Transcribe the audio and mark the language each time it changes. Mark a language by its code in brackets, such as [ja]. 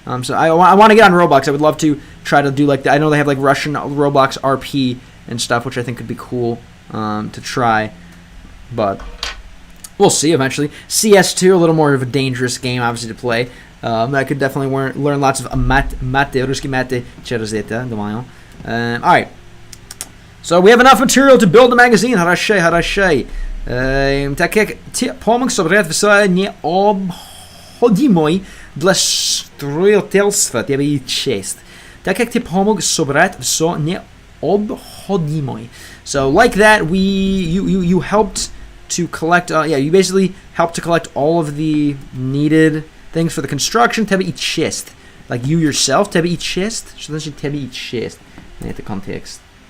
[en] So I want to get on Roblox. I would love to try to do like that. I know they have like Russian Roblox RP and stuff, which I think could be cool to try. But we'll see eventually. CS2, a little more of a dangerous game, obviously, to play. I could definitely learn lots of mate, русский mate, [ru] через это, думаю. [en] All right. So we have enough material to build a magazine. [ru] Хорошо. Так как те помог собрать все необходимое для строительства, тебе и честь. Так как ты помог собрать все необходимое. [en] So like that, you helped to collect. You basically helped to collect all of the needed things for the construction. [ru] Тебе и честь. [en] Like you yourself, [ru] тебе и честь. Что значит тебе и честь? Это контекст.